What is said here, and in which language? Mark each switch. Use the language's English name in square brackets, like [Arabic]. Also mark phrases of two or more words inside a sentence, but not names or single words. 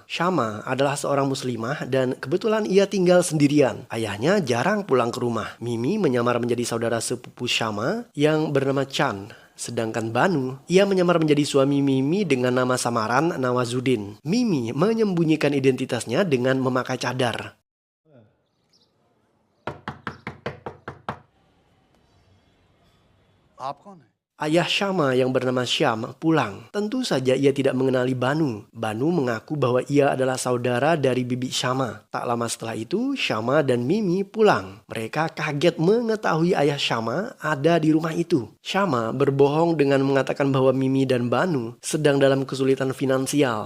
[Indonesian] Shama adalah seorang muslimah dan kebetulan ia tinggal sendirian. Ayahnya jarang pulang ke rumah. Mimi menyamar menjadi saudara sepupu Shama yang bernama Chan. Sedangkan Banu, ia menyamar menjadi suami Mimi dengan nama samaran Nawazuddin. Mimi menyembunyikan identitasnya dengan memakai cadar. [Hindi] आप कौन है? [Indonesian] Ayah Shama yang bernama Syam pulang. Tentu saja ia tidak mengenali Banu. Banu mengaku bahwa ia adalah saudara dari bibi Shama. Tak lama setelah itu, Shama dan Mimi pulang. Mereka kaget mengetahui ayah Shama ada di rumah itu. Shama berbohong dengan mengatakan bahwa Mimi dan Banu sedang dalam kesulitan finansial.